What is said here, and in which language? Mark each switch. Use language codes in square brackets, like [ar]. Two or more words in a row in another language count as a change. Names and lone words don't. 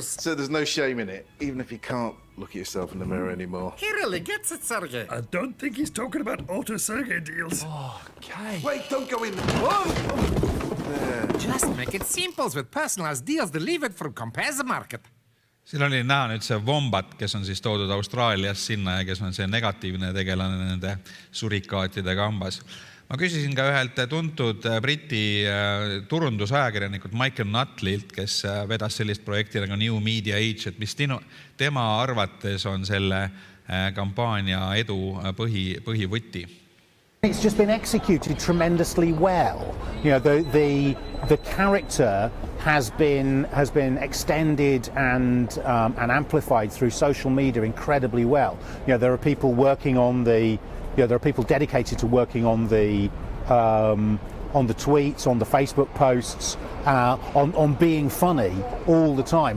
[en] So there's no shame in it, even if you can't look at yourself in the mirror anymore? He really gets it, Sergei. I don't think he's talking about Auto Sergei deals. Okay. Wait, don't go in. There. Just make it simple with personalized deals delivered from Compare the Market. [et] Siin oli näha nüüd see Wombat, kes on siis toodud Austraaliast sinna ja kes on see negatiivne tegelane nende surikaatide kambas. Ma küsisin ka ühelt tuntud Briti turundusajakirjanikult Michael Nuttlilt, kes vedas sellist projekti nagu New Media Age, et mis tema arvates on selle kampaania edu põhivõti. [en] It's just been executed tremendously well. The character has been extended and amplified through social media incredibly well. There are people working on the there are people dedicated to working on the tweets, on the Facebook posts, on being funny all the time.